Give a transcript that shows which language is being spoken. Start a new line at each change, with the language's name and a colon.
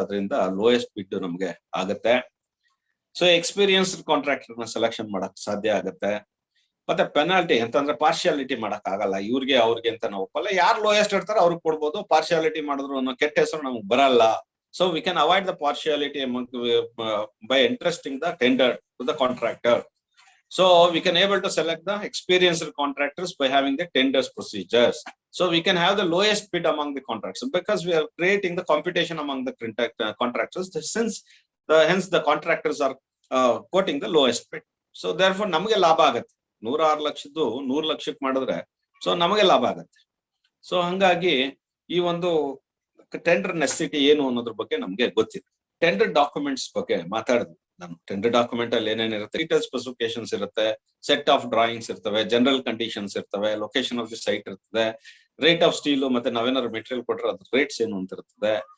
Kannada: ಅದರಿಂದ ಲೋಯೆಸ್ಟ್ ಬಿಡ್ ನಮ್ಗೆ ಆಗುತ್ತೆ. ಸೊ ಎಕ್ಸ್ಪೀರಿಯನ್ಸ್ಡ್ ಕಾಂಟ್ರಾಕ್ಟರ್ ನ ಸೆಲೆಕ್ಷನ್ ಮಾಡಕ್ ಸಾಧ್ಯ ಆಗುತ್ತೆ. ಮತ್ತೆ ಪೆನಾಲ್ಟಿ ಅಂತಂದ್ರೆ ಪಾರ್ಶಿಯಾಲಿಟಿ ಮಾಡಕ್ ಆಗಲ್ಲ, ಇವ್ರಿಗೆ ಅವ್ರಿಗೆ ಅಂತ ನಾವು ಒಪ್ಪಲ್ಲ. ಯಾರು ಲೋಯೆಸ್ಟ್ ಇರ್ತಾರೋ ಅವ್ರಿಗೆ ಕೊಡ್ಬೋದು, ಪಾರ್ಶಿಯಾಲಿಟಿ ಮಾಡಿದ್ರು ಅನ್ನೋ ಕೆಟ್ಟ ಹೆಸರು ನಮ್ಗೆ ಬರಲ್ಲ.
English: So we can avoid the partiality by interesting the tender to the contractor. So we can able to select the experienced contractors by having the tenders procedures. So we can have the lowest bid among the contractors because we are creating the competition among the contractors. Since hence the contractors are quoting the lowest bid. So therefore
Kannada: ನಮಗೆ ಲಾಭ ಆಗುತ್ತೆ. 106 ಲಕ್ಷದ್ದು 100 ಲಕ್ಷಕ್ಕೆ ಮಾಡಿದ್ರೆ so ನಮಗೆ ಲಾಭ ಆಗುತ್ತೆ. So ಹಂಗಾಗಿ ಈ ಒಂದು ಟೆಂಡರ್ ನೆಸೆಸಿಟಿ ಏನು ಅನ್ನೋದ್ರ ಬಗ್ಗೆ ನಮ್ಗೆ ಗೊತ್ತಿದೆ. ಟೆಂಡರ್ ಡಾಕ್ಯುಮೆಂಟ್ಸ್ ಬಗ್ಗೆ ಮಾತಾಡಿದ್ವಿ ನಾನು. ಟೆಂಡರ್ ಡಾಕ್ಯುಮೆಂಟ್ ಅಲ್ಲಿ ಏನೇನಿರುತ್ತೆ, ಡೀಟೇಲ್ ಸ್ಪೆಸಿಫಿಕೇಶನ್ಸ್ ಇರುತ್ತೆ, ಸೆಟ್ ಆಫ್ ಡ್ರಾಯಿಂಗ್ಸ್ ಇರ್ತವೆ, ಜನರಲ್ ಕಂಡೀಷನ್ಸ್ ಇರ್ತವೆ, ಲೊಕೇಶನ್ ಆಫ್ ದಿ ಸೈಟ್ ಇರ್ತದೆ, ರೇಟ್ ಆಫ್ ಸ್ಟೀಲ್, ಮತ್ತೆ ನಾವೇನಾದ್ರು ಮೆಟೀರಿಯಲ್ ಕೊಟ್ಟರೆ ಅದ್ರ ರೇಟ್ಸ್ ಏನು ಅಂತ ಇರ್ತದೆ.